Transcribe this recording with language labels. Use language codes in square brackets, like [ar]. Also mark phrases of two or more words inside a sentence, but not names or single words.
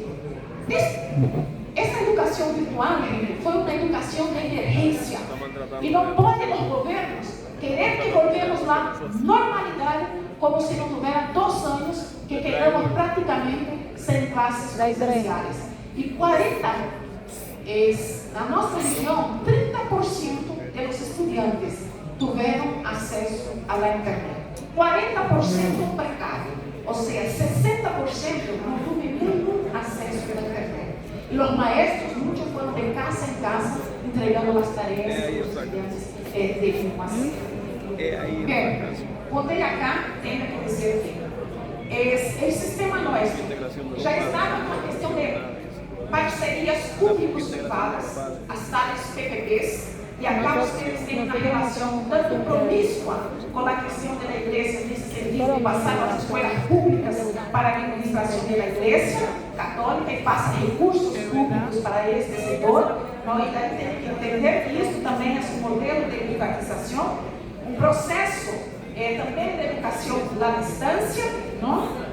[es] Esta educación virtual fue una educación de emergencia y no pueden los gobiernos querer que volvemos la normalidad como si no tuvieran 2 años que quedamos prácticamente sin clases presenciales. Y 40 es, [pt] na nossa região, [es] 30% de los estudiantes tuvieron acceso a la internet. 40% precario, o sea, 60% no tuvieron ningún acceso a la internet. Y los maestros, muchos fueron de casa en casa entregando las tareas a los estudiantes de formación. Bien, [pt] voltei acá, tenho que dizer que [es] el sistema nuestro [pt] já estava com a questão de parcerias públicos-privadas, as tais PPPs, e [es] acá ustedes [pt] têm uma relação tanto promíscua com a questão da igreja nesse sentido de passar as escolas públicas para a administração da igreja católica e passa recursos públicos para este setor. Nós temos que entender que isso também é um modelo de privatização, um processo também de educação à distância, não?